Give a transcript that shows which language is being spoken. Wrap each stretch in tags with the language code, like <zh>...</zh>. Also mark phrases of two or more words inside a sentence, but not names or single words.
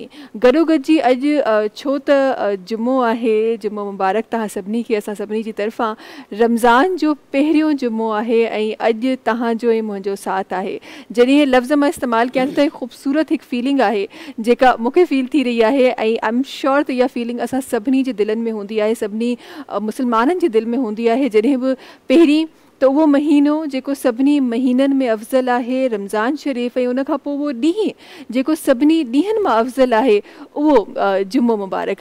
<sd>गॾोगॾु जी अॼु छो त जुमो आहे, जुमो मुबारक तव्हां सभिनी खे असां सभिनी जी तरफ़ां, रमज़ान जो पहिरियों जुमो आहे ऐं अॼु तव्हांजो ऐं मुंहिंजो साथ आहे। जॾहिं लफ़्ज़ मां इस्तेमालु कयां त ख़ूबसूरत हिकु फीलिंग आहे जेका मूंखे फील थी रही आहे ऐं</sd> <en>I'm sure</en> <sd>त इहा फीलिंग असां सभिनी जे दिलनि में हूंदी आहे, सभिनी मुस्लमाननि जे दिलि में हूंदी आहे। जॾहिं बि पहिरीं त उहो महीनो जेको सभिनी महीननि में अफ़ज़ल आहे रमज़ान शरीफ़, ऐं उन खां पोइ उहो ॾींहुं जेको सभिनी ॾींहंनि मां अफ़ज़ल आहे उहो जुमो मुबारक।</sd>